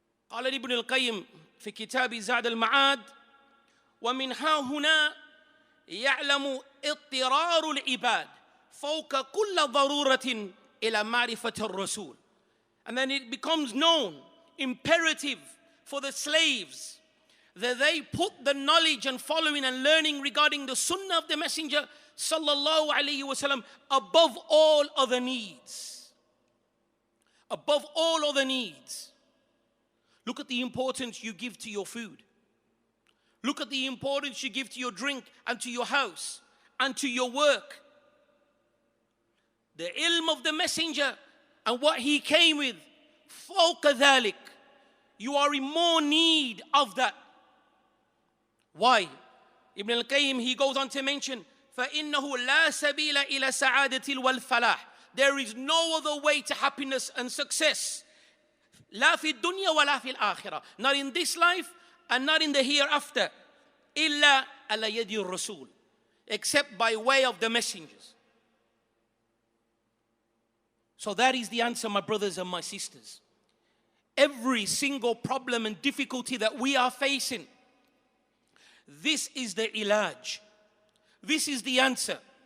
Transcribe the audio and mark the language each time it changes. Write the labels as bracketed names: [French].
[Arabic] قال ابن القيم في كتاب زاد المعاد ومن ها هنا يعلم اضطرار العباد فوق كل ضرورة إلى معرفة الرسول. [English] And then it becomes known, imperative for the slaves, that they put the knowledge and following and learning regarding the sunnah of the Messenger sallallahu alayhi wa sallam above all other needs. Above all other needs. Look at the importance you give to your food. Look at the importance you give to your drink and to your house and to your work. The ilm of the Messenger and what he came with, [Arabic] فوق ذلك, [English] you are in more need of that. Why? [Arabic] Ibn al-Qayyim, [English] he goes on to mention, [Arabic] فَإِنَّهُ لَا سَبِيلَ إِلَى سَعَادَةِ وَالْفَلَاحِ. [English] There is no other way to happiness and success. [Arabic] لا في الدنيا ولا في الآخرة. [English] Not in this life and not in the hereafter. [Arabic] إِلَّا عَلَى يَدِ الرَّسُولِ. [English] Except by way of the messengers. So that is the answer, my brothers and my sisters. Every single problem and difficulty that we are facing, this is the ilaj. This is the answer.